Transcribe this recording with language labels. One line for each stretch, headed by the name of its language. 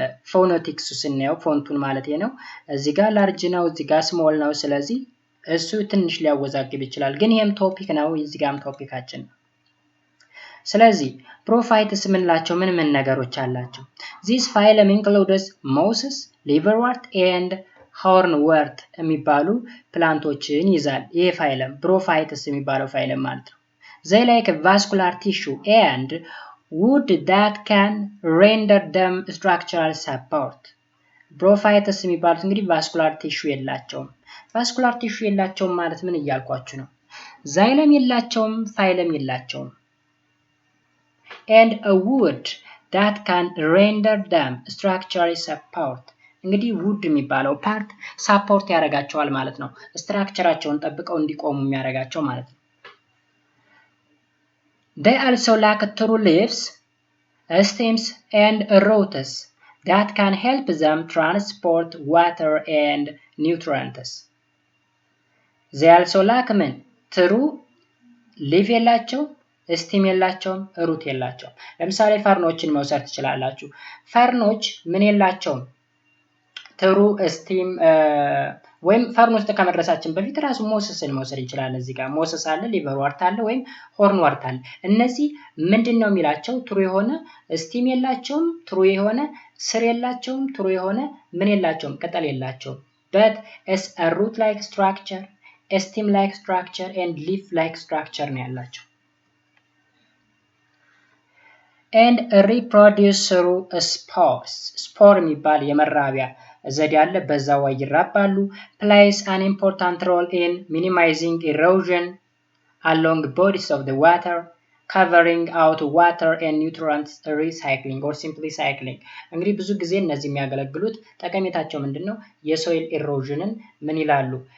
Amharic: ፎኖቲክሱ ስናየው ፎንቱን ማለት ነው እዚህ ጋር ላርጅ ነው፣ እዚህ ጋር ስሞል ነው። ስለዚህ እሱ ትንሽ ሊያወዛግብ ይችላል። ግን ይሄም ቶፒክ ነው፣ እዚህ ጋርም ቶፒካችን ነው። ስለዚህ ፕሮፋይትስ ምንላቸው ምን ነገሮች አላቸው?
English: This phylum includes mosses, liverwort and hornwort
Amharic: የሚባሉ ፕላንቶችን ይዛል። ይሄ ፋይለም ብሮፋይትስ የሚባለው ፋይለም ማለት ነው።
English: They like vascular tissue and wood that can render them structural support.
Amharic: ብሮፋይትስ የሚባሉት እንግዲህ ቫስኩላር ቲሹ የላቸውም። ቫስኩላር ቲሹ የላቸውም ማለት ምን እያልኳችሁ ነው? ዛይለም የላቸውም፣ ፋይለም የላቸውም።
English: and a wood that can render them structural support.
Amharic: እንግዲህ wood የሚባለው ፓርት ሳፖርት ያደርጋቸዋል ማለት ነው።
English: ስትራክቸራቸውን ጠብቀው እንዲቆሙ የሚያደርጋቸው ማለት ነው። They also lack true leaves, stems and roots that can help them transport water and nutrients. They also lack true leaf
Amharic: የላቸው፣ ስቲም የላቸውም፣ ሩት የላቸውም። ለምሳሌ ፈርኖችን መውሰድ ትችላላችሁ። ፈርኖች ምን የላቸውም? ትሩ ስቲም ወይም ፈርን ውስጥ ከመድረሳችን በፊት ራሱ ሞሰስን መውሰድ እንችላለን። እዚህ ጋር ሞሰስ አለ፣ ሊቨር ዋርት አለ ወይም ሆርን ዋርት አለ። እነዚህ ምንድነው የሚላቸው? ትሩ የሆነ ስቲም የላቸውም፣ ትሩ የሆነ ስር የላቸውም፣ ትሩ የሆነ ምን የላቸውም? ቅጠል የላቸውም።
English: but as a root like structure, a stem like structure and leaf like structure
Amharic: ነው ያላቸው።
English: and reproduce through spores.
Amharic: spore የሚባል የመራቢያ ዘዴ አለ፣ በዛው ይራባሉ።
English: plays an important role in minimizing erosion along bodies of the water, covering out water and nutrients recycling or simply cycling.
Amharic: እንግዲህ ብዙ ጊዜ እነዚህ የሚያገለግሉት ጠቀሜታቸው ምንድነው? የሶይል ኢሮዥንን ምን ይላሉ?